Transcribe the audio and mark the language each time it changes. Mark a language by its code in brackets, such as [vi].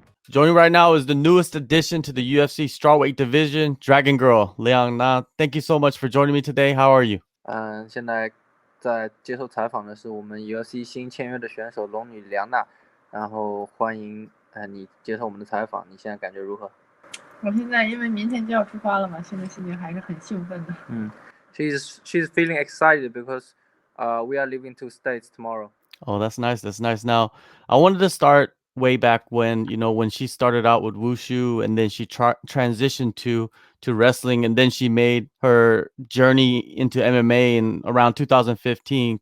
[en] Joining right now is the newest addition to the UFC strawweight division, Dragon Girl Liang Na. Thank you so much for joining me today. How are you? [zh] 现在在接受采访的是我们 UFC 新签约的选手龙女梁娜，然后欢迎你接受我们的采访。你现在感觉如何？我现在因为明天就要出发了嘛，现在心情还是很兴奋的。 [en] She's feeling excited because we are leaving to States tomorrow. Oh, that's nice. That's nice. Now, I wanted to start way back when, when she started out with wushu and then she transitioned to wrestling and then she made her journey into MMA in around 2015.